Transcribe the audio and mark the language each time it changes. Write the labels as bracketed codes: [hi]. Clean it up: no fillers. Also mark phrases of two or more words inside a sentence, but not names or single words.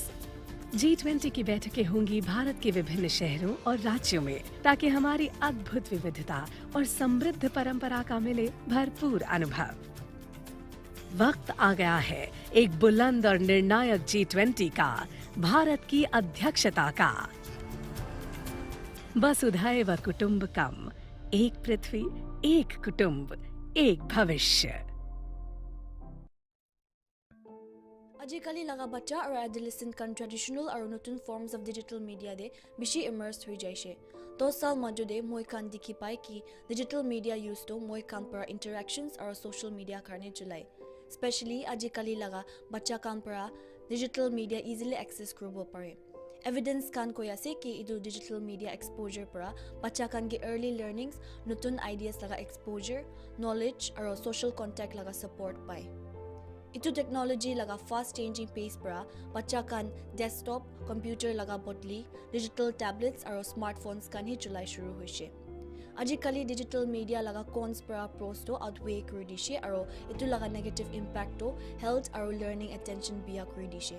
[hi] G20 की बैठकें होंगी भारत के विभिन्न शहरों और राज्यों में, ताकि हमारी अद्भुत विविधता और समृद्ध परंपरा का मिले भरपूर अनुभव। वक्त आ गया है एक बुलंद और निर्णायक G20 का, भारत की अध्यक्षता का। [sa] वसुधैव कुटुंबकम, [hi] एक पृथ्वी, एक कुटुंब, एक भविष्य। [nag] আজিকালি লাগা বাচ্চা আৰু এডোলেসেন্ট কান ট্ৰেডিশনাল আৰু নতুন [en] forms of digital media [nag] দে বেছি ইমাৰ্স হৈ যাইছে। 10 সাল মাজতে মই কান দেখি পাই কি [en] digital media use [nag] তো মই কান পৰা ইন্টাৰেকশনস আৰু [en] social media [nag] কাৰণে চলাই। স্পেশালি আজিকালি লাগা বাচ্চা কান পৰা [en] digital media easily access [nag] কৰিব পাৰে। এভিডেন্স কান কৈ আছে কি ইটো [en] digital media exposure [nag] পৰা বাচ্চা কান গে [en] early learnings, [nag] নতুন আইডিয়াস লাগা এক্সপোজাৰ, নলেজ আৰু [en] social contact [nag] লাগা সাপোৰ্ট পায়। इतु टेक्नोलॉजी लगा [en] fast changing pace [nag] पर बच्चा कान [en] desktop, computer [nag] लगा बदली [en] digital tablets [nag] और स्मार्टफोन्स कान ही चलाई शुरू होइसे। आजिकाली [en] digital media [nag] लगा कॉन्स पर प्रोस तो आउटवे कर दिसे और इतु लगा [en] negative impact [nag] तो हेल्थ और [en] learning attention [nag] बिया कर दिसे।